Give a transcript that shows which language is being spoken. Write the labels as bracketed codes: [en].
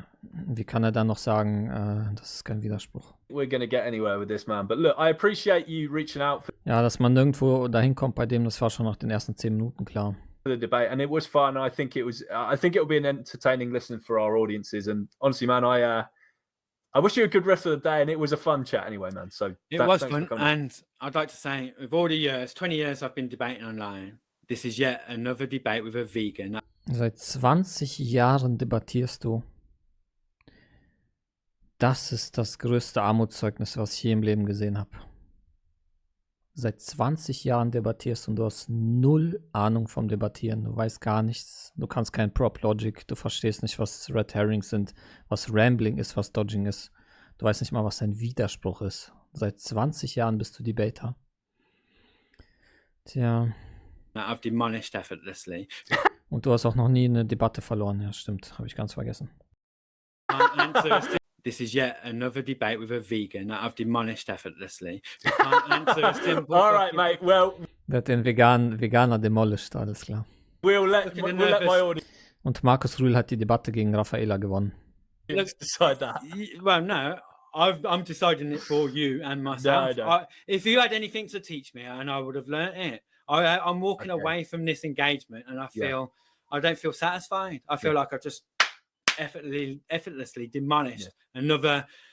[de] Wie kann er dann noch sagen, das ist kein Widerspruch? [en] We're going to get anywhere with this, man. But look, I appreciate you reaching out. [de] Ja, dass man nirgendwo dahin kommt bei dem, das war schon nach den ersten 10 Minuten klar. [en] The debate, and it was fun. I think it'll be an entertaining listen for our audiences. And honestly, man, I wish you a good rest of the day, and it was a fun chat anyway, man. So it was fun, and I'd like to say, with all the years, 20 years I've been debating online, this is yet another debate with a vegan. [de] Seit 20 Jahren debattierst du. Das ist das größte Armutszeugnis, was ich je im Leben gesehen habe. Seit 20 Jahren debattierst und du hast 0 Ahnung vom Debattieren. Du weißt gar nichts. Du kannst kein Prop-Logic. Du verstehst nicht, was Red Herrings sind, was Rambling ist, was Dodging ist. Du weißt nicht mal, was ein Widerspruch ist. Seit 20 Jahren bist du Debater. Tja. [en] I've demolished effortlessly. [de] Und du hast auch noch nie eine Debatte verloren. Ja, stimmt. Habe ich ganz vergessen. [en] This is yet another debate with a vegan that I've demolished effortlessly. You can't answer a simple All right, mate. Well, [de] der hat den Veganer demolished, alles klar. [en] We'll let my audience. [de] Und Markus Rühl hat die Debatte gegen Raffaela gewonnen. [en] Let's decide that. Well, no, I'm deciding it for you and myself. No. If you had anything to teach me, and I would have learnt it. I'm walking away from this engagement, and I don't feel satisfied. I feel like I just effortlessly demolished another